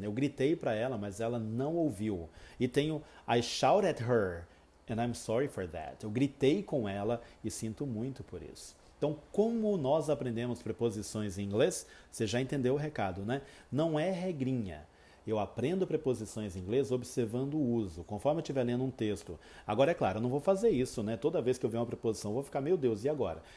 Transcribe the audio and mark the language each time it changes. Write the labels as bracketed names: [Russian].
[Portuguese] Eu gritei para ela, mas ela não ouviu. E tenho [English] I shout at her, and I'm sorry for that. [Portuguese] Eu gritei com ela e sinto muito por isso. Então, como nós aprendemos preposições em inglês, você já entendeu o recado, né? Não é regrinha. Eu aprendo preposições em inglês observando o uso, conforme eu estiver lendo um texto. Agora, é claro, eu não vou fazer isso, né? Toda vez que eu ver uma preposição, eu vou ficar, meu Deus, e agora?